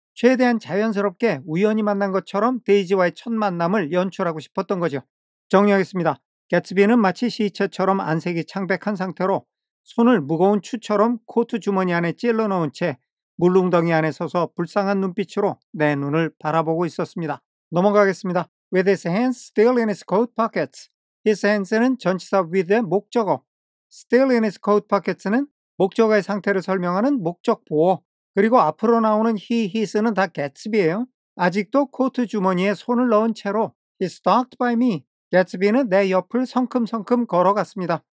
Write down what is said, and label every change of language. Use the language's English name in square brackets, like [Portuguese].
[Korean] 최대한 자연스럽게 우연히 만난 것처럼 데이지와의 첫 만남을 연출하고 싶었던 거죠. 정리하겠습니다. 개츠비는 마치 시체처럼 안색이 창백한 상태로 손을 무거운 추처럼 코트 주머니 안에 찔러 넣은 채 물웅덩이 안에 서서 불쌍한 눈빛으로 내 눈을 바라보고 있었습니다. 넘어가겠습니다. [English] With his hands still in his coat pockets. His hands [Korean] 는 전치사 with의 목적어. [English] Still in his coat pockets [Korean] 는 목적어의 상태를 설명하는 목적 보어. 그리고 앞으로 나오는 he, his는 다 개츠비예요. 아직도 코트 주머니에 손을 넣은 채로 [English] He stalked by me. [Korean] 개츠비는 내 옆을 성큼성큼 걸어갔습니다.